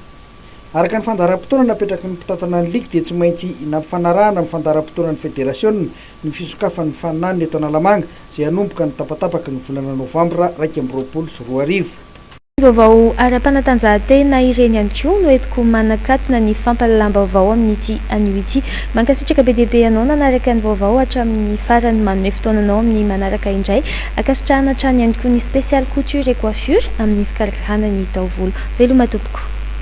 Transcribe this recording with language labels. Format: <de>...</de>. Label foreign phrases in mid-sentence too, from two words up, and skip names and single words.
<mg>Araka ny fandaharam-potoana napetraky ny mpitantana ny ligue dia tsy maintsy nampifanarahana amin'ny fandaharam-potoana ny fédération ny fisokafan'ny faninany eto Analamanga izay hanomboka ny tapatapaky ny volana novambra 2024. Vaovao ara-panatanjahantena ireny ihany koa no entiko manakatona ny fampalalam-baovao amin'ity anio ity. Mankasitraka be dia be anao nanaraka ny vaovao hatramin'ny farany manome fotoananao amin'ny manaraka indray. Akasitrahana hatrany ihany koa ny</mg> <fr>spécial couture et coiffure</fr> <mg>amin'ny fikarakarana ny taovolo. Veloma tompoko.</mg>